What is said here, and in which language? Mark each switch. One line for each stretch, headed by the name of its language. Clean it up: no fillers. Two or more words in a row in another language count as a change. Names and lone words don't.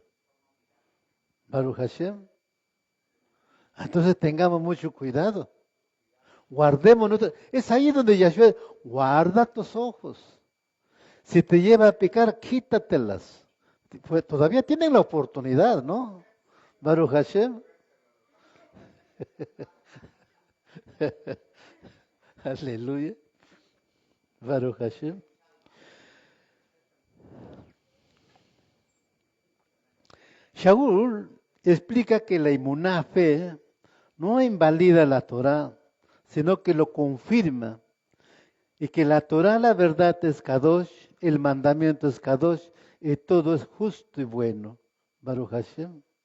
Hebrew: ברוך השם.
Spanish: Entonces tengamos mucho cuidado. Guardemos es ahí donde Yahshua, guarda tus ojos. Si te lleva a pecar, quítatelas. Pues todavía tienen la oportunidad, ¿no?
Hebrew: ברוך השם. הללויה. ברוך השם.
Spanish: Shaul explica que la inmuná fe no invalida la Torah, sino que lo confirma. Y que la Torah, la verdad, es Kadosh, el mandamiento es Kadosh, y todo es justo y bueno.
Hebrew: ברוך השם.